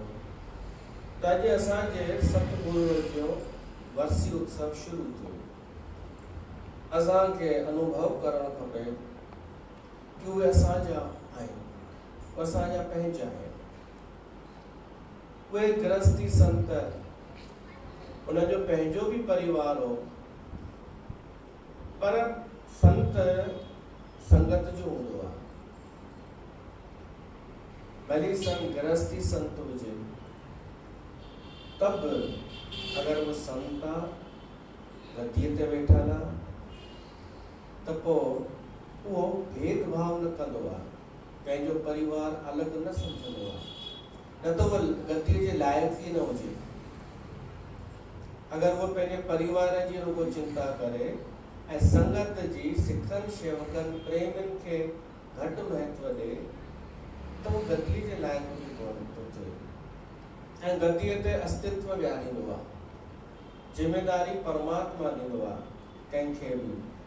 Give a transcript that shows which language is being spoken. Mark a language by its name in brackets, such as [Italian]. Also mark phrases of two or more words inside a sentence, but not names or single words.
[Sindhi] त अॼु असांजे सतगुरु जो वर्सी उत्सव शुरू थियो। असांखे अनुभव करणु खपे कि उहे असांजा आहिनि, उहे असांजा पंहिंजा आहिनि। उहे गृहस्थी संत, उनजो पंहिंजो भी परिवार हो, पर संत संगत जो हूंदो आहे। भली गृहस्थी संत हुजे, [Hindi] तब अगर वो [Sindhi] संत गद्दीअ ते वेठल आहे त पोइ उहो भेदभाव न कंदो आहे, पंहिंजो परिवार अलॻि न सम्झंदो आहे, न त उहो गद्दीअ जे लाइक़ ई न हुजे। [Hindi] अगर वो [Sindhi] पंहिंजे परिवार जी रुगो चिंता करे ऐं संगत जी सिखनि शेवकनि प्रेमियुनि खे घटि महत्व ॾे, त उहो गद्दीअ जे लाइक़ बि कोन थो थिए ऐं गद्दीअ ते अस्तित्व विहारींदो आहे। जिम्मेदारी परमात्मा ॾींदो आहे कंहिंखे बि।